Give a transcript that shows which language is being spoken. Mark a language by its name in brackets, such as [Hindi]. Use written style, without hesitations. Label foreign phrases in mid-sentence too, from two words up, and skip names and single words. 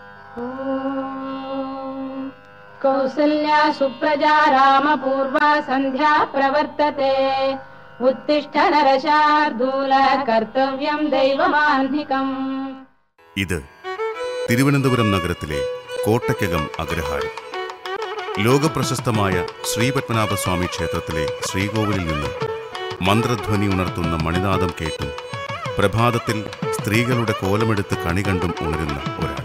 [Sanskrit] कौसल्या सुप्रजा रामपूर्वा सन्ध्या प्रवर्तते उत्तिष्ठ नरशार्दूल कर्तव्यं दैवमाह्निकम्. [Malayalam] ഇത് തിരുവനന്തപുരം നഗരത്തിലെ കോട്ടയ്ക്കകം അഗ്രഹാരം. ലോകപ്രശസ്തമായ ശ്രീപത്മനാഭസ്വാമി ക്ഷേത്രത്തിലെ ശ്രീകോവിലിൽ നിന്ന് മന്ത്രധ്വനി ഉണർത്തുന്ന മണിനാദം കേട്ടും പ്രഭാതത്തിൽ സ്ത്രീകളുടെ കോലമെടുത്ത് കണി കണ്ടും ഉണരുന്ന ഒരാൾ.